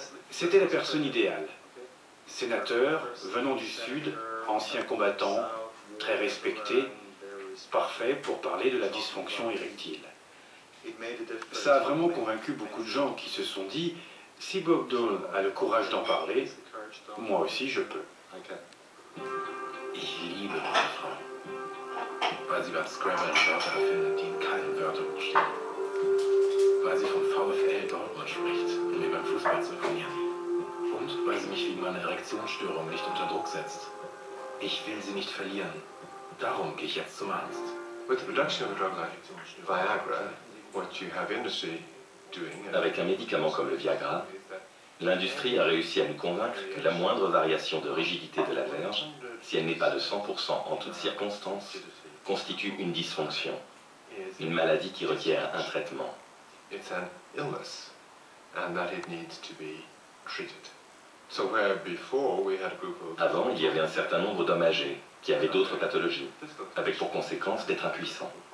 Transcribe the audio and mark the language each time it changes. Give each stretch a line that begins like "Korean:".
French: C'était la personne idéale. Sénateur, venant du Sud, ancien combattant, très respecté, parfait pour parler de la dysfonction érectile. Ça a vraiment convaincu beaucoup de gens qui se sont dit, si Bob Dole a le courage d'en parler, moi aussi je peux.
German: Ich liebe meine Frau, weil sie beim Scrabble Wörter erfindet, die in keinem Wörterbuch stehen. Weil sie vom VfL Dortmund spricht, um mir beim Fußball zu imponieren. Und weil sie mich wegen meiner Erektionsstörung nicht unter Druck setzt. Ich will sie nicht verlieren. Darum gehe ich jetzt zum Arzt.
English: With the production of a drug like Viagra, what you have industry doing...
French: Avec un médicament comme le Viagra, l'industrie a réussi à nous convaincre que la moindre variation de rigidité de la verge, si elle n'est pas de 100% en toutes circonstances, constitue une dysfonction, une maladie qui requiert un traitement.
English: It's an illness, and that it needs to be treated. So where before we had a group of...
French: Avant, il y avait un certain nombre d'hommes âgés qui avaient d'autres pathologies, avec pour conséquence d'être impuissants.